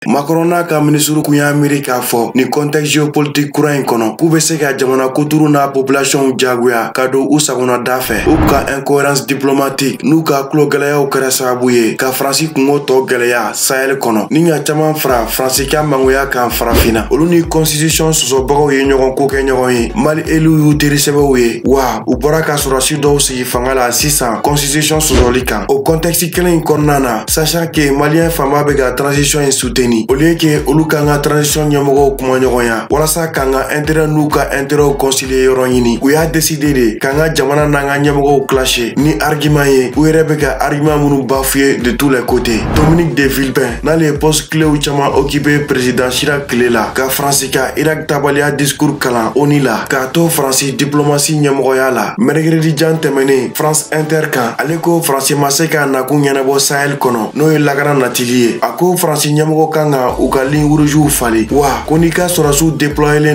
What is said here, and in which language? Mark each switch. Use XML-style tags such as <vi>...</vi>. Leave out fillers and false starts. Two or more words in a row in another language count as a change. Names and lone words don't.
<bm>Macron n'a ka ministre kunya Amerika fo ni</bm> <fr>contexte géopolitique</fr> <bm>kura in kono k'u bɛ se ka jamana kuturu na population jagoya ka don u sagona da fɛ u ka</bm> <fr>incohérence diplomatique</fr> <bm>n'u ka tulo gɛlɛyaw kɛra sababu ye ka Faransi kungo tɔ gɛlɛya Sahel kɔnɔ ni ka caman fara Faransi ka mangoya kan farafinna olu ni constitution sɔsɔbagaw ye ɲɔgɔn ko kɛ ɲɔgɔn ye Mali élu y'u teri sɛbɛw ye wa u bɔra ka sɔrɔsi dɔw sigi fanga la sisan constitution sɔsɔli kan o contexte kelen in kɔnɔna na sachant que malien fanba bɛ ka transition in</bm> <fr>soutenir au lieu que</fr> <bm>olu kan ka transition ɲɛmɔgɔw kuma ɲɔgɔnya walasa kan ka intérêt n'u ka</bm> <fr>intérêt concilier</fr> <bm>yɔrɔ ɲini u y'a décider de kan ka jamana n'an ka ɲɛmɔgɔw clasher ni argument ye u yɛrɛ bɛ ka argument minnu</bm> <fr>bafouer de tous les côtés</fr> <bm>Dominique de Villepin n'ale ye</bm> <fr>poste clés</fr> <bm>caman occupé président Chirac tile la ka Faransi ka Irak tabaliya discours kalan ONU la k'a to Faransi diplomatie ɲɛmɔgɔya la mercredi jan tɛmɛnen France Inter kan ale ko Faransi ma se ka nakun ɲɛnabɔ Sahel kɔnɔ n'o ye lakana natili ye a ko Faransi ɲɛmɔgɔ kan ka u ka</bm> <fr>ligne rougew</fr> <bm>falen wa ko n'i ka sɔrɔsiw déployelen</bm>